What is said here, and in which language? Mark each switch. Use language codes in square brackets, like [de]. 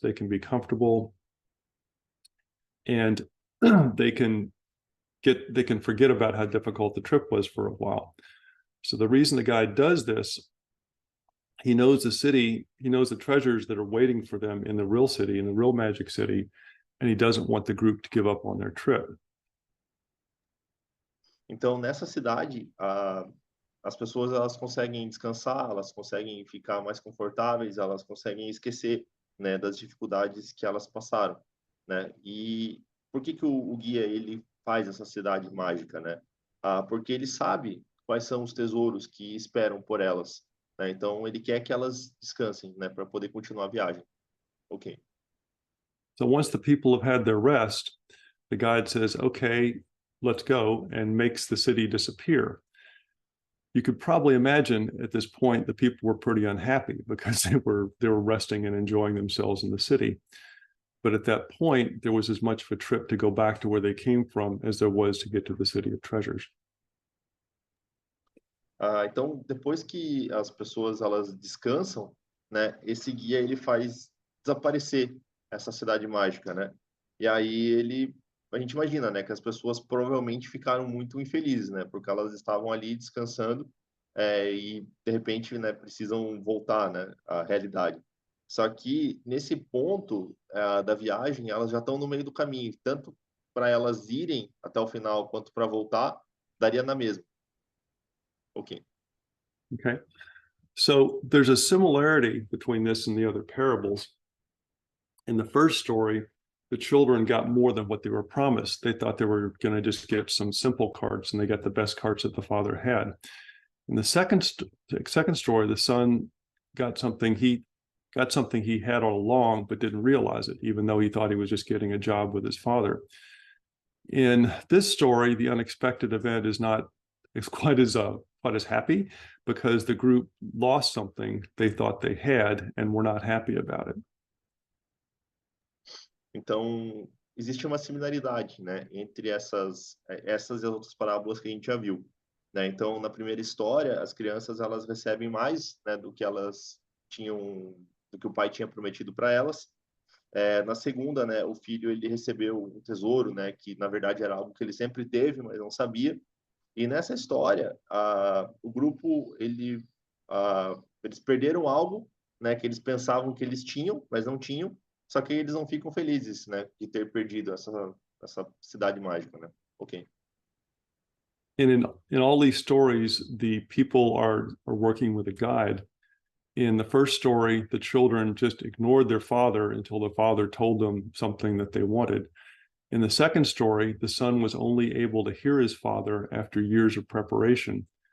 [en] They can be comfortable, and they can forget about how difficult the trip was for a while. So the reason the guy does this, he knows the city, he knows the treasures that are waiting for them in the real city, in the real magic city, and he doesn't want the group to give up on their trip. [pt] Então, nessa cidade, as pessoas elas conseguem descansar, elas conseguem ficar mais confortáveis, elas conseguem esquecer, né, das dificuldades que elas passaram, né? E por que que o guia ele faz essa cidade mágica, né? Porque ele sabe quais são os tesouros que esperam por elas, né? Então ele quer que elas descansem, né, para poder continuar a viagem. Ok. [en] So once the people have had their rest, the guide says, okay, let's go, and makes the city disappear. You could probably imagine at this point the people were pretty unhappy because they were resting and enjoying themselves in the city. But at that point, there was as much of a trip to go back to where they came from as there was to get to the city of treasures. [pt] Então, depois que as pessoas elas descansam, né, esse guia ele faz desaparecer essa cidade mágica, né? E aí a gente imagina, né, que as pessoas provavelmente ficaram muito infelizes, né, porque elas estavam ali descansando e de repente, né, precisam voltar, né, à realidade. Só que nesse ponto da viagem, elas já estão no meio do caminho, tanto para elas irem até o final quanto para voltar, daria na mesma. Ok. Okay. [en] So there's a similarity between this and the other parables. In the first story, the children got more than what they were promised. They thought they were going to just get some simple carts, and they got the best carts that the father had. In the second story, the son got something he had all along, but didn't realize it, even though he thought he was just getting a job with his father. In this story, the unexpected event is not quite as happy, because the group lost something they thought they had and were not happy about it. [pt] Então, existe uma similaridade, né, entre essas e as outras parábolas que a gente já viu, né? Então, na primeira história, as crianças elas recebem mais, né, do que elas tinham, do que o pai tinha prometido para elas. Na segunda, né, o filho ele recebeu um tesouro, né, que na verdade era algo que ele sempre teve, mas não sabia. E nessa história, o grupo eles perderam algo, né, que eles pensavam que eles tinham, mas não tinham. Só que eles não ficam felizes, né, de ter perdido essa cidade mágica, né? Ok. [en] And in all these stories, the people are working with a guide. In the first story, the children just ignored their father until the father told them something that they wanted. In the second story, the son was only able to hear his father after years of preparation.